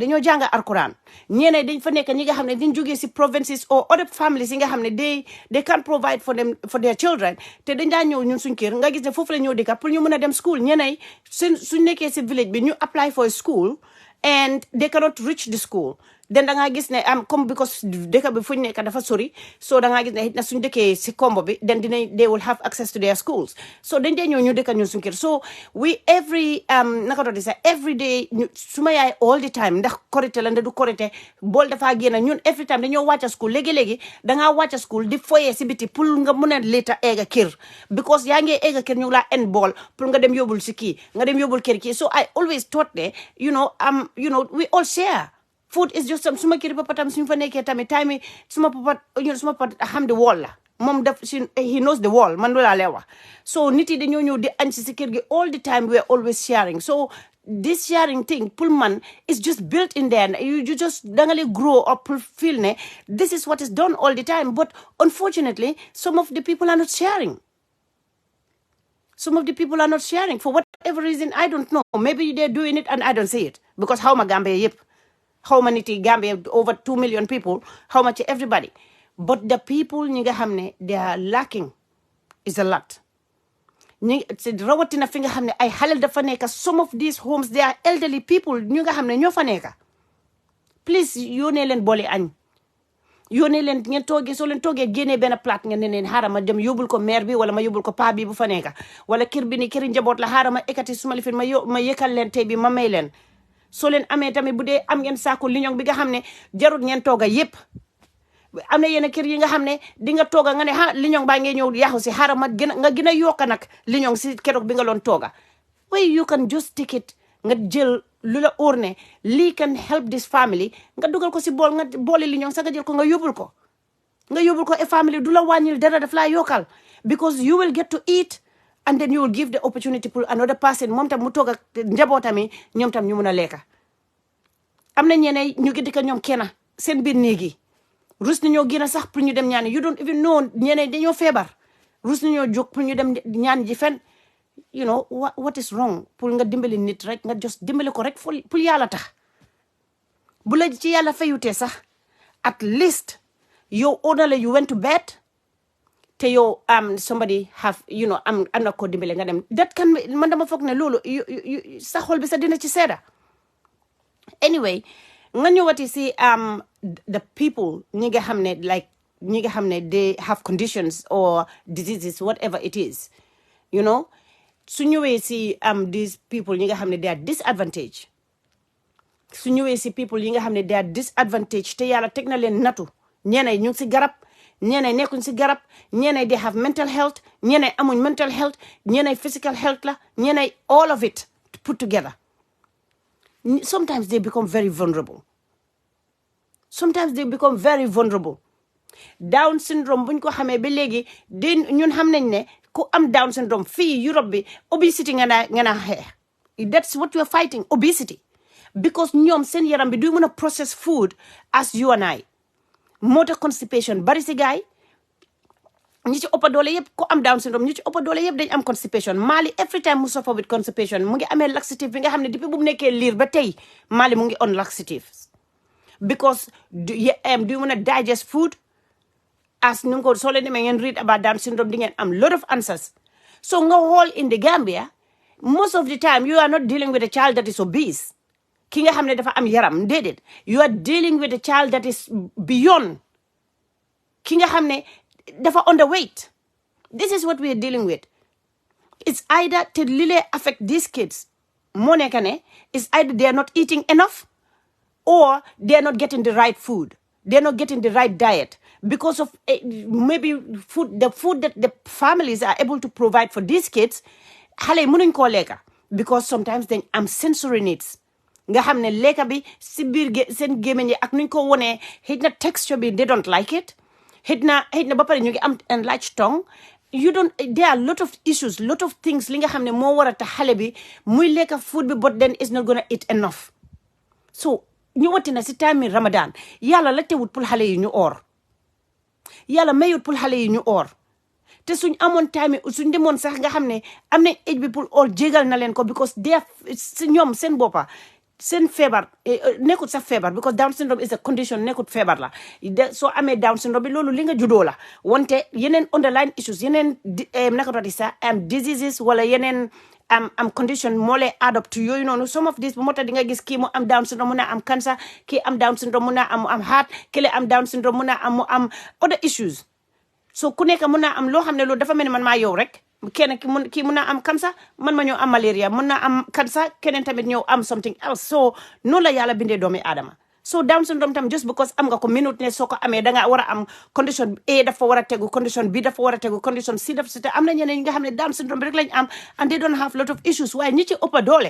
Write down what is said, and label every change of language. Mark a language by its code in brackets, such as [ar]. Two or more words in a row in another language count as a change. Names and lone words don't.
[wo] dañoo jàng alquran ñeneen dañ fa nekk ñi nga xam ne dañ jógee si [en] provinces or other families [wo] yi nga xam ne [en] they can't provide for them for their children [wo] te dañ daan ñëw ñun suñ kër nga gis ne foofu la ñëw dëkka pour ñu mën a dem school ñeneen suñ nekkee si village bi ñu [en] apply for school and they cannot reach the school [wo] then da ngaa gis ne comme because dëkk bi fuñ nekk dafa sori so da ngaa gis ne na suñ dëkkee si kombo bi [en] then they will have access to their schools [wo] so dañ dee ñëw ñu dëkka ñun suñ kër [en] so we every every day [wo] suma yaay [en] all the time [wo] ndax korité la nda du korité bool dafaa génn ñun [en] every time [wo] dañoo wàcca school léegi-léegi dangaa wàcca school di foyee si biti pour nga mën a later egga kër because yaa ngi egga kër ñu laa en bool pour nga dem yóbbul si kii nga dem yóbbul kër kii [en] so I always thought ne we all share food is just [wo] suma kër papa tam suñu fa nekkee tamit time suma papa xam [en] the wall [wo] la moom [en] he knows the wall [wo] man loolu laa lay wax so nit yi dañoo ñëw di añ si kër gi [en] all the time we are always sharing so this sharing thing [wo] pour man [en] is just built in there you just [wo] danga lay [en] grow up pour feel ne this is what is done all the time but unfortunately some of the people are not sharing for whatever reason I don't know maybe they're doing it and I don't see it [wo] because xaw ma Gambia yëpp xaw ma nit yi Gambia [en] over 2 million people [wo] xaw ma ci [en] everybody but the people [wo] ñi nga xam ne [en] they are lacking is a lot [wo] ñi rawatina fi nga xam ne ay xalel dafa nekk [en] some of these homes they are elderly people [wo] ñu nga xam ne ñoo fa nekk please yónnee leen boole añ yónnee leen ngeen toogee soo leen toogee génnee benn plate ngeen ne leen xaaral ma dem yóbbul ko maire bi wala ma yóbbul ko paa bi bu fa nekk wala kër bi ni këri njaboot la xaaral ma ekkati suma lifin ma yëkkal leen tey bi ma may leen soo leen amee tamit bu dee am ngeen saako liñoŋ bi nga xam ne jarut ngeen tooga yépp am na yenn kër yi nga xam ne di nga tooga nga ne liñoŋ baa ngee ñëw yaxu si xaaral ma nga gën a yokka nag liñoŋ si keroog bi nga loon tooga [en] way you can just take it [wo] nga jël lu la óor ne lii [en] can help this [wo] family nga dugal ko si bool nga boole liñoŋ sax nga jël ko nga yóbbul ko [en] a family [wo] du la wàññil dara daf laa yokkal [en] because you will get to eat and then you will give the opportunity [wo] pour [en] another person [wo] moom tam mu toog ak njabootami ñoom tam ñu mun a lekka am na ñeneen ñu ngi dëkk ñoom kenn seen biir néegi rus nañoo génn sax pour ñu dem ñaani [en] you don't even know [wo] ñeneen dañoo feebar rus nañoo jóg pour ñu dem ñaan ji fen [en] what is wrong [wo] pour nga dimbali nit rek nga just dimbali ko rek pour yàlla tax bu la ci yàlla fayutee sax [en] at least [wo] yow onala [en] you went to bed [wo] te yow [en] somebody have [wo] am na ko dimbale nga dem [en] that can [wo] man dama foog ne loolu sa xol bi sa dina ci seeda anyway nga ñëwati si [en] the people [wo] ñi nga xam ne [en] they have conditions or diseases whatever it is [wo] su ñëwee si [en] these people [wo] ñi nga xam ne [en] they are disadvantaged [wo] su ñëwee si people yi nga xam ne [en] they are disadvantaged [wo] te yàlla teg na leen natu ñeneen ñu ngi si garab ñeneen nekkuñ si garab ñeneen [en] they have mental health [wo] ñeneen amuñ [en] mental health [wo] ñeneen [en] physical health [wo] la ñeneen [en] all of it put together sometimes they become very vulnerable [wo] Down syndrome buñ ko xamee ba léegi ñun xam nañ ne ku am Down syndrome fii Europe bi obesity nga na xeex [en] that's what we are fighting obesity because [wo] ñoom seen yaram bi du mën a [en] process food as you and I [wo] moo tax constipation bari si gaay ñi ci ëpp doole yëpp ku am Down syndrome ñi ci ëpp doole yëpp dañ am constipation Mali every time mu [en] suffer with constipation [wo] mu ngi amee laxative bi nga xam ne depuis bu mu nekkee liir ba tey Mali mu ngi [en] on laxatives because do you [wo] mën a [en] digest food as [wo] nu ko soo leen demee ngeen [en] read about Down syndrome [wo] di ngeen am [en] lot of answers [wo] so nga xool [en] in the Gambia most of the time you are not dealing with a child that is obese [wo] ki nga xam ne dafa am yaram déedéet [en] you are dealing with a child that is beyond [wo] ki nga xam ne dafa [en] underweight this is what we are dealing with it's either [wo] te li lay [en] affect these kids [wo] moo nekk ne [en] it's either they are not eating enough or they are not getting the right food they are not getting the right diet because of maybe the food that the families are able to provide for these kids [wo] xale yi mënuñ koo lekka because sometimes dañ am [en] sensory needs [wo] nga xam ne lekka bi si biir seen gémmiñ yi ak nuñ ko wonee xëy na texture bi [en] they don't like it [wo] xëy na ba pare ñu ngi am [en] enlarged tongue there are a lot of issues lot of things [wo] li nga xam ne moo war a tax xale bi muy lekka food bi [en] but then is not gonna eat enough [wo] so ñu wati na si time Ramadan yàlla la tewut pour xale yi ñu oor yàlla mayut pour xale yi ñu or te suñ amoon time suñ demoon sax nga xam ne am nañ age bi pour or jégal na leen ko because ñoom seen boppa seen feebar nekkut sax feebar because Down syndrome [en] is a condition [wo] nekkut feebar la soo amee Down syndrome bi loolu li nga juddoo la wante yeneen [en] underlying issues [wo] yeneen naka tuuti sax diseases wala yeneen am condition moo lay adopt yooyu noonu some of this bu moo tax di nga gis kii mu am Down syndrome mun a am cancer kii am Down syndrome mun a am heart kii am Down syndrome mun a am [en] other issues [wo] so ku nekk mun naa am loo xam ne loolu dafa mel ni man maa yow rek kenn kii mun naa am cancer man ma ñëw am malaria mun naa am cancer keneen tamit ñëw am [en] something else [wo] so noonu la yàlla bindee doomi aadama so Down syndrome tam just because am nga ko minute ne soo ko amee da nga war a am condition A dafa war a tegu condition B dafa war a tegu condition C dafa si te am na ñeneen ñi nga xam ne Down syndrome bi rek lañ am [en] and they don't have lot of issues [wo] waaye ñi ci ëppa